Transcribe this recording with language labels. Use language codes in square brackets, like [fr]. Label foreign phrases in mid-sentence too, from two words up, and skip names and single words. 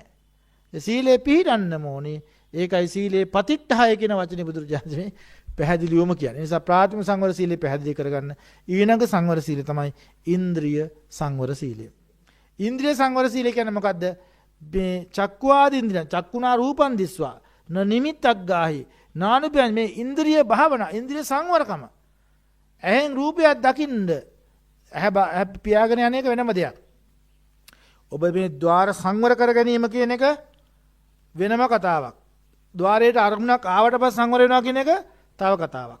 [si] සීලේ පිහිටන්න ඕනේ. ඒකයි [pi] සීලේ පතිට්ඨාය [si] කියන වචනේ බුදුරජාණන් පැහැදිලිවම කියන්නේ. ඒ නිසා ප්‍රාථමික සංවර සීලය පැහැදිලි කරගන්න. ඊළඟ සංවර සීලය තමයි ඉන්ද්‍රිය සංවර සීලය. ඉන්ද්‍රිය සංවර සීලය කියන්නේ මොකද්ද? මේ චක්කුආදී ඉන්ද්‍රිය [pi] චක්කුණා රූපං දිස්වා න නිමිත්තක් ගාහි නානුපයන් [si] මේ ඉන්ද්‍රිය භාවනා ඉන්ද්‍රිය සංවරකම. ඇහෙන් රූපයක් දකින්න ඇහැ පියාගෙන යන එක වෙනම දෙයක්. ඔබ මේ ద్వාර සංවර කර ගැනීම කියන එක වෙනම කතාවක්. ద్వාරයට අරමුණක් ආවට පස්සේ සංවර වෙනවා කියන එක තව කතාවක්.